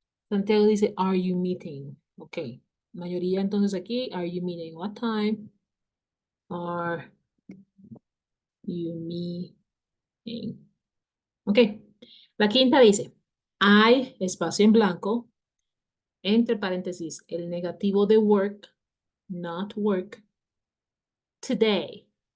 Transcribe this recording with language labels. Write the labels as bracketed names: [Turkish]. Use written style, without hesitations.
[Spanish] Santiago dice, [English] are you meeting? Ok. [Spanish] Mayoría entonces aquí, [English] are you meeting? What time are you meeting? [Spanish] Ok. La quinta dice, I, espacio en blanco, entre paréntesis, el negativo de work, [English] not work, today.